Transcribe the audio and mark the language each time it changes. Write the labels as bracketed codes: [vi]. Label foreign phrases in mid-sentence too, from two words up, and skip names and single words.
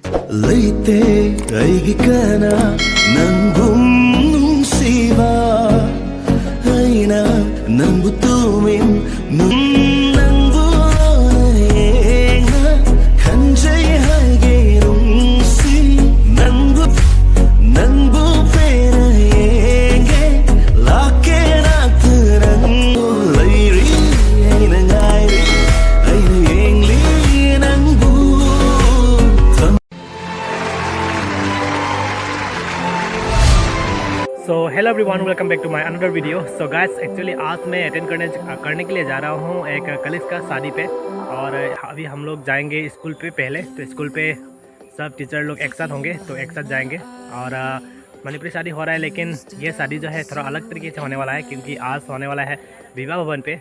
[en] leite aigi kana nangum siva aina nangu tumin nangu na kanjai hage rumsi nangu nangu pera yenge lake natrangu lairi aina ngai aina yengli nangu. So hello everyone, welcome back to my another video. So guys, actually [hi] आज मैं अटेंड करने के लिए जा रहा हूँ एक कलीग का शादी पे। और अभी हम लोग जाएंगे स्कूल पे पहले, तो स्कूल पे सब टीचर लोग एक साथ होंगे, तो एक साथ जाएंगे। और मणिपुरी शादी हो रहा है, लेकिन ये शादी जो है थोड़ा अलग तरीके से होने वाला है, क्योंकि आज होने वाला है विवाह भवन पे।